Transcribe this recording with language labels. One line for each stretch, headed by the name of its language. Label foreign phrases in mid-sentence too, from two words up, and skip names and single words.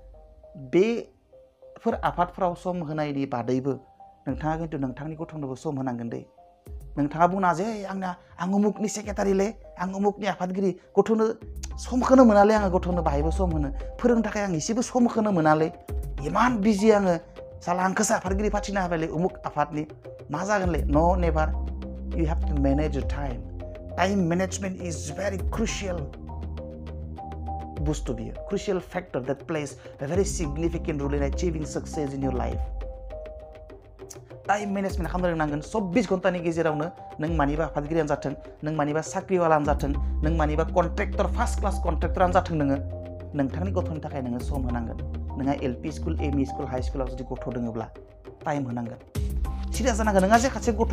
Bodo: बेफोर आफादफोराव सम होनायनि बादैबो नोंथाङा खिन्थु नोंथांनि गथ'नोबो सम होनांगोन दै नोंथाङा बुंना जे आं उमुकनि सेक्रेटारिलै आं उमुकनि आफादगिरि गथ'नो समखौनो मोनालै आङो गथ'नो बाहायबो सम होनो फोरोंनो थाखाय आं एसेबो समखौनो मोनालै इमान बिजि आङो साला आंखौसो आफादगिरि फाथिनो हाबायलै उमुक आफादनि मा जागोनलै न' नेभार
English: you have to manage your time management is very crucial
Bodo: बुस्थु बियो
English: crucial factor that plays a very significant role in achieving success in your life time management
Bodo: खालामनो रोंनांगोन 24 घन्टानि गेजेरावनो नों मानिबा आफादगिरियानो जाथों नों मानिबा साख्रिवालानो जाथों नों मानिबा
English: contractor first class
Bodo: कन्ट्रेक्टरानो जाथों नोंथांनि गथ'नि थाखाय नोङो सम होनांगोन नोंहा
English: LP school ME school high
Bodo: स्कुलाव जुदि गथ' दोङोब्ला टाइम होनांगोन सिरियास जानांगोन नोंहा जे सासे गथ'